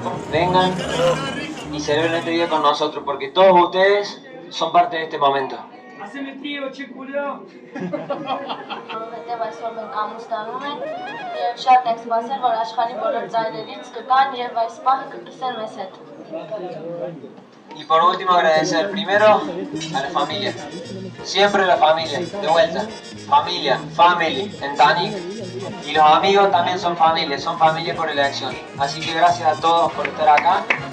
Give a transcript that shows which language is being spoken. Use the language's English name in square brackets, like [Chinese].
[Spanish] Vengan y celebren este día con nosotros, porque todos ustedes son parte de este momento. Haceme tío, che culio! [Armenian] Հետև այսօր մենք ամուսնանում ենք և շատ ենք սպասել, որ աշխարհի բոլոր ծայրերից կգան և այս պահը կկիսեն մեզ հետ։ [Spanish] Y por último agradecer primero a la familia. Siempre la familia, de vuelta. Familia, family, en Tani. Y los amigos también son familia por elección. Así que gracias a todos por estar acá.